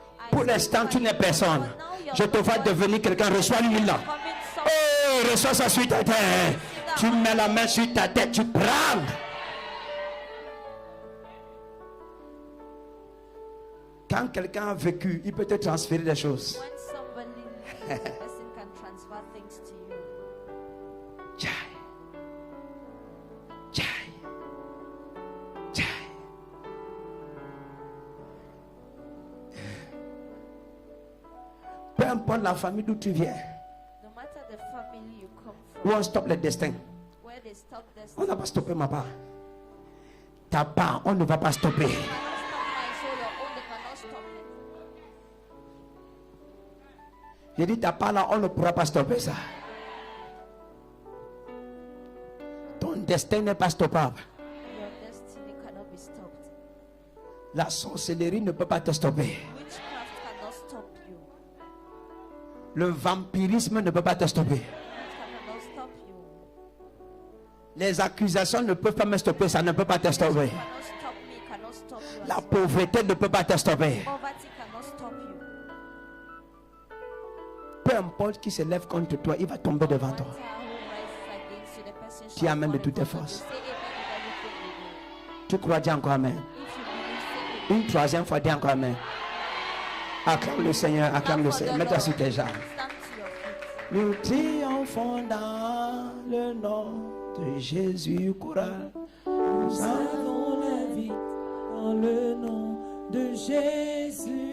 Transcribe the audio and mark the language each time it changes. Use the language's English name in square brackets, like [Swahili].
[French] Pour l'instant, tu n'es personne. Je te vois devenir quelqu'un. Reçois l'huile là. [English] Becoming some- [French] Oh, reçois ça sur ta tête. Tu mets la main sur ta tête, tu prends. Quand quelqu'un a vécu, il peut te transférer des choses. [English] When somebody, a person can transfer things to you. Tchai. Tchai. Tchai. [French] Peu importe la famille d'où tu viens, [English] No matter the family you come [French] où [English] from, [French] on stoppe le destin. [English] where they stop this, [French] On n'a pas stoppé ma part. Ta part, on ne va pas stopper. [English] cannot stop my soul, your own, they cannot stop it. [French] J'ai dit ta part là, on ne pourra pas stopper ça. Ton destin n'est pas stoppable. [English] Your destiny cannot be stopped. [French] La sorcellerie ne peut pas te stopper. [English] Witchcraft cannot stop you. [French] Le vampirisme ne peut pas te stopper. [English] It cannot stop you. [French] Les accusations ne peuvent pas me stopper. Ça ne peut pas te stopper. [English] Cannot stop me, cannot stop you. [French] La [English] as well. [French] pauvreté ne peut pas te stopper. [English] Poverty cannot stop you. [French] Peu importe qui se lève contre toi, il va tomber devant [English] No [French] toi. [English] matter who rises against you, the person [French] Dis [English] shall [French] amen de [English] fall [French] toutes tes [English] in front of [French] forces. [English] you. Say amen with everything you [French] Tu crois, dis encore amen. [English] do. If you believe, say amen. [French] Une troisième fois, dis encore amen. Acclame le Seigneur, acclame le Seigneur. Mets-toi sur tes jambes. [English] Stand to your feet. [French] Nous triomphons dans le nom de Jésus courage. Nous avons la vie dans le nom de Jésus,